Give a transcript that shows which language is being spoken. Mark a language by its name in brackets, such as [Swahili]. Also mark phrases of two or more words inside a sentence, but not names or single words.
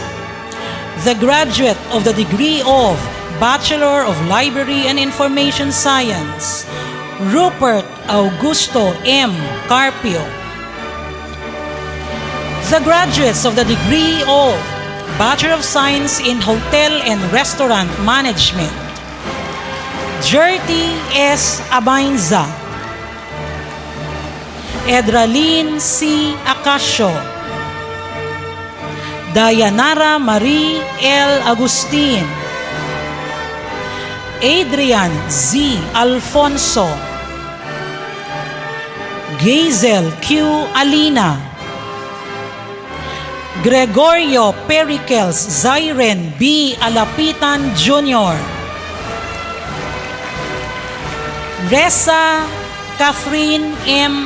[English] The graduate of the degree of Bachelor of Library and Information Science, Rupert Augusto M. Carpio. The graduates of the degree of Bachelor of Science in Hotel and Restaurant Management, Jerty S. Abainza, Edralyn C. Acacio, Dayanara Marie L. Agustin, Adrian Z. Alfonso, Gazel Q. Alina, Gregorio Pericles Zyren B. Alapitan Jr., Reza Catherine M.